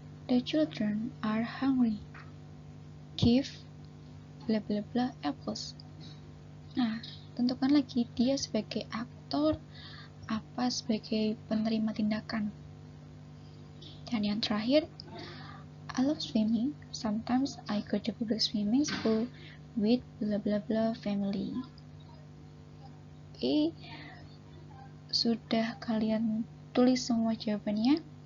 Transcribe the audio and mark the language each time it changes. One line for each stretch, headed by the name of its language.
English: The children are hungry. Give blah blah blah apples.
Indonesian: Nah, tentukan lagi dia sebagai aktor, apa sebagai penerima tindakan.
English: Dan yang terakhir, I love swimming. Sometimes I go to public swimming school with blah blah blah family.
Indonesian: Oke, sudah kalian tulis semua jawabannya?